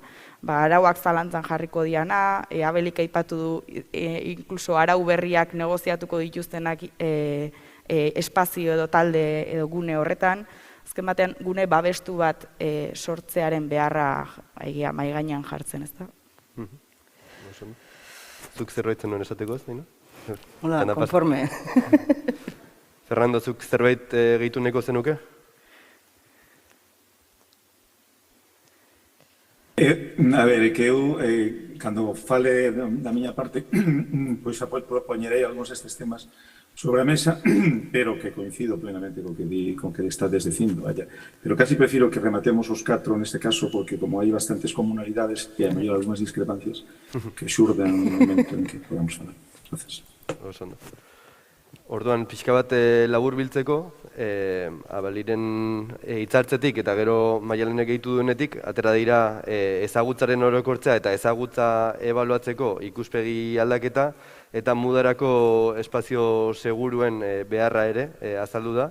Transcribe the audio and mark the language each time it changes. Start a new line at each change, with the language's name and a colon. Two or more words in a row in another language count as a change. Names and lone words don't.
Basque: Arauak zalantzan jarriko diana, Abelik aipatu du, inkluso arau berriak negoziatuko dituztenak espazio edo talde edo gune horretan, azken batean gune babestu bat sortzearen beharra mahai gainean jartzen, ezta? Zuk zerbait zenuen esateko ez, Nino? Hola, konforme. Fernando, zuk zerbait gehitu neko zenuke?
Spanish: A ver,
Galician: que eu, cando fale da miña parte, pois poñerei algúns destes temas sobre a mesa, pero que coincido plenamente con que estades dicindo, vaya. Pero casi prefiro que rematemos os 4 neste caso, porque como hai bastantes comunalidades e a mellor algunhas discrepancias, que xurdan no momento en que podamos falar. Gracias.
Basque: Orduan, pixka bat labur biltzeko, Abaliren hitzartzetik eta gero Maialenek gehitu duenetik, atera dira ezagutzaren orokortzea eta ezagutza ebaluatzeko ikuspegi aldaketa eta mudarako espazio seguruen beharra ere azaldu da.